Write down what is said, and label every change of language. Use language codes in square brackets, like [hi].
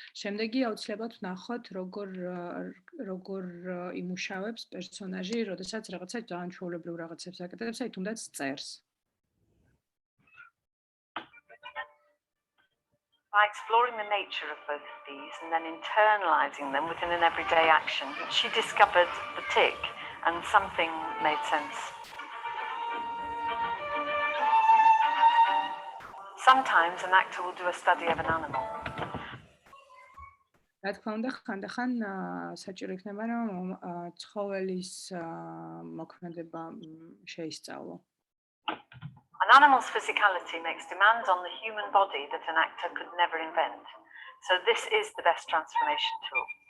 [ka] შემდეგი აუცილებლად ვნახოთ, როგორ იმუშავებს პერსონაჟი, როდესაც რაღაცა ძალიან ჩვეულებრივ რაღაცებს აკეთებს, აი თუნდაც წერს. [en] By exploring the nature of both of these and then internalizing them within an everyday action, she discovered the tick and something made sense. Sometimes an actor will do a study of an animal. [ka] რა თქმა უნდა, ხანდახან საჭირო იქნება, რომ ცხოველის მოქმედება შეისწავლო. [en] An animal's physicality makes demands on the human body that an actor could never invent. So this is the best transformation tool.